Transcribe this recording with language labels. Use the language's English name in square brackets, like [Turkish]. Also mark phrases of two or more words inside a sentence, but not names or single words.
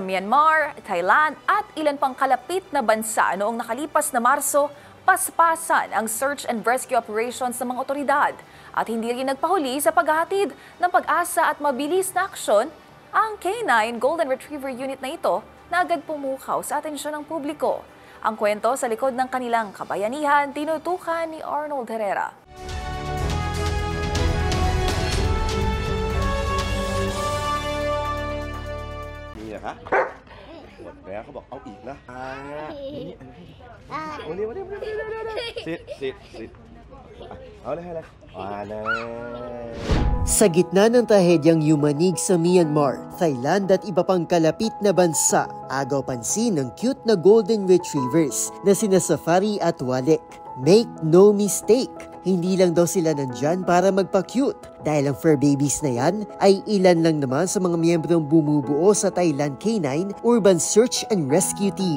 [Filipino] Myanmar, Thailand at ilan pang kalapit na bansa noong nakalipas na Marso, paspasan ang [English] search and rescue operations [Filipino] ng mga otoridad at hindi rin nagpahuli sa paghahatid ng pag-asa at mabilis na aksyon ang K9 Golden Retriever Unit na ito na agad pumukaw sa atensyon ng publiko. Ang kwento sa likod ng kanilang kabayanihan, tinutukan ni Arnold Herrera. [Thai] ฮะหมดแล้วเขาบอกเอาอีกนะโอ้นี่มาดิสิเอาเลยให้เลย [Filipino] Sa gitna ng trahedyang yumanig sa Myanmar, Thailand at iba pang kalapit na bansa, agaw pansin ng cute na [English] golden retrievers [Filipino] na sina Safari at Walek. [English] Make no mistake, [Filipino] hindi lang daw sila nandyan para magpa-cute dahil ang [English] fur babies [Filipino] na yan ay ilan lang naman sa mga miyembrong bumubuo sa Thailand K9 Urban Search and Rescue Team.